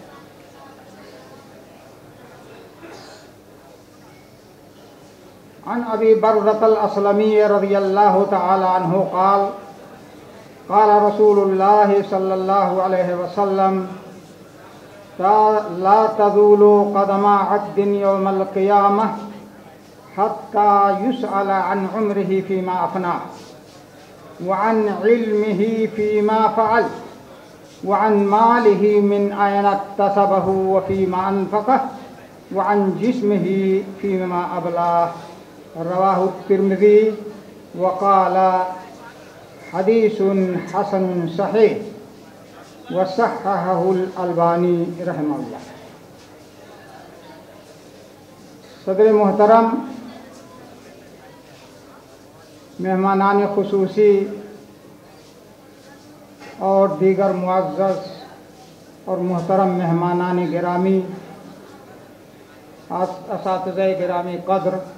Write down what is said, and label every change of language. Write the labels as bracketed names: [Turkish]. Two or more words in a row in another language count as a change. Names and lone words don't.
[Arabic] عن أبي برزة الأسلمي رضي الله تعالى عنه قال قال رسول الله صلى الله عليه وسلم لا تزول قدما عبد يوم القيامة حتى يسأل عن عمره فيما أفنى وعن علمه فيما فعل وعن ماله من أين اكتسبه وفيما أنفقه وعن جسمه فيما أبلاه. رواه الترمذي وقال حديث حسن صحيح وصححه الألباني رحمه الله. [Urdu] صدر محترم، مہمانان خصوصی اور دیگر معزز اور محترم مہمانان گرامی، اساتذہ گرامی قدر